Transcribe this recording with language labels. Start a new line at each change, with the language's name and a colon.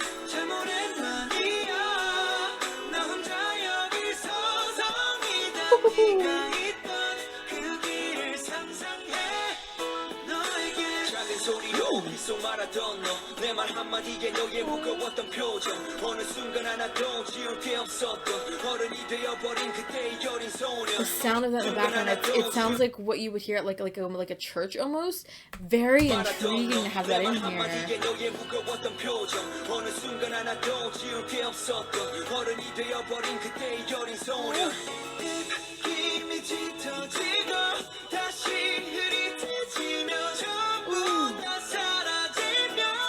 Korean: 참 오랜만이야 나 혼자 여기 서성이던 네가 있던 그 길을 상상해 너에게 작은 소리로 빗속 말하던 너 내 말 한마디에 너의 무거웠던 표정 어느 순간 하나도 지울 게 없었던 어른이 되어버린 그때의 여린 소녀
English: The sound of that in the background, it sounds like what you would hear at like a church almost. Very intriguing to have that in here.
Korean: 너의 무거웠던 표정 어느 순간 하나도 지울 게 없었던 어른이 되어버린 그때의 여린 소녀 힘이 짙어지고 다시 흐릿해지며 전부 다 사라지며